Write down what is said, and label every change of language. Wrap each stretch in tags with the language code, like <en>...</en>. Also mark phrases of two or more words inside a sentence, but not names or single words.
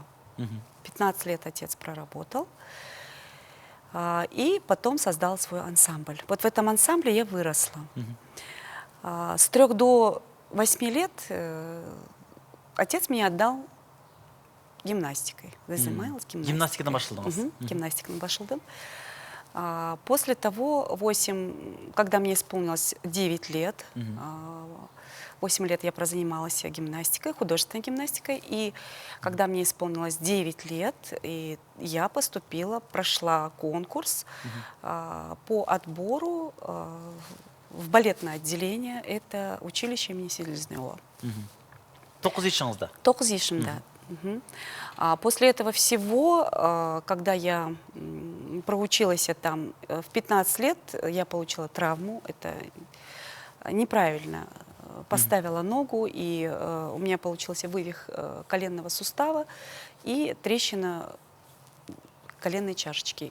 <ru>15 лет отец проработал. И потом создал свой ансамбль. Вот в этом ансамбле я выросла. С 3 до 8 лет отец меня отдал гимнастикой. Занималась гимнастикой.</ru> <ky>Гимнастикадан башладыңыз. Гимнастикадан башладым.</ky> <ru>После того, когда мне исполнилось 9 лет, 8 лет я прозанималась гимнастикой, художественной гимнастикой. И когда мне исполнилось 9 лет, и я поступила, прошла конкурс по отбору в балетное отделение. Это училище имени Селезнева.</ru> <tr>9 yaşınızda. 9 yaşımda.</tr> <ru>После этого всего, когда я проучилась там в 15 лет, я получила травму. Это неправильно поставила ногу, и у меня получился вывих коленного сустава и трещина коленной чашечки.</ru>